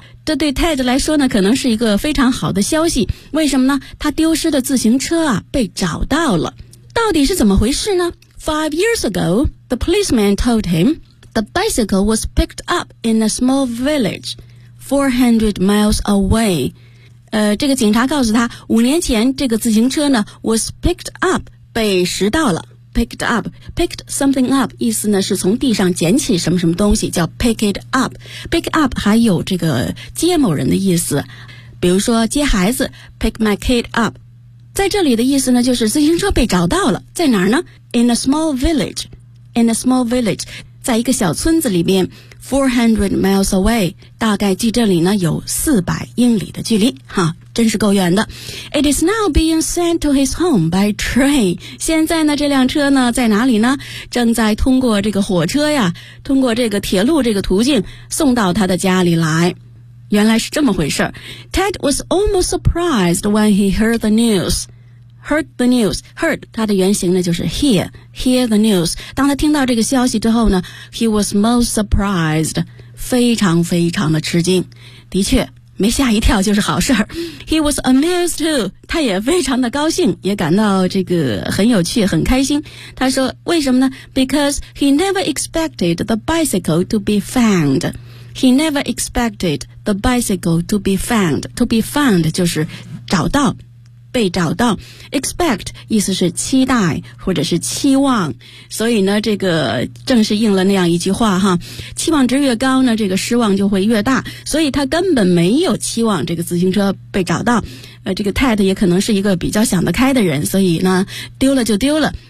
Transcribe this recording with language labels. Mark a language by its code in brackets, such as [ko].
[zh] 这对 Ted 来说呢可能是一个非常好的消息。为什么呢？他丢失的自行车啊被找到了。到底是怎么回事呢？ [en] 5 years ago, the policeman told him the bicycle was picked up in a small village 400 miles away。 [zh] 这个警察告诉他，5年前这个自行车呢 was picked up，被拾到了。 picked up， picked something up， 意思呢是从地上捡起什么什么东西，叫 pick it up。 pick up 还有这个接某人的意思，比如说接孩子， pick my kid up。在这里的意思呢就是自行车被找到了，在哪儿呢？ in a small village， in a small village，在一个小村子里面， 400 miles away，大概距这里呢有400英里的距离，哈，真是够远的。 [en] It is now being sent to his home by train。 [zh] 现在呢，这辆车呢，在哪里呢？正在通过这个火车呀，通过这个铁路这个途径，送到他的家里来。原来是这么回事。 [en] Ted was almost surprised when he heard the news。 Heard the news, heard, 它的原型呢就是 hear, hear the news。 [zh] 当他听到这个消息之后呢， he was most surprised，非常非常的吃惊。的确，没吓一跳就是好事。 He was amused too，他也非常的高兴，也感到这个很有趣，很开心。他说为什么呢？ [en] Because he never expected the bicycle to be found。 He never expected the bicycle to be found。 [zh] To be found 就是找到，被找到。 expect 意思是期待或者是期望，所以呢这个正是应了那样一句话哈，期望值越高呢这个失望就会越大，所以他根本没有期望这个自行车被找到。这个 Ted 也可能是一个比较想得开的人，所以呢丢了就丢了。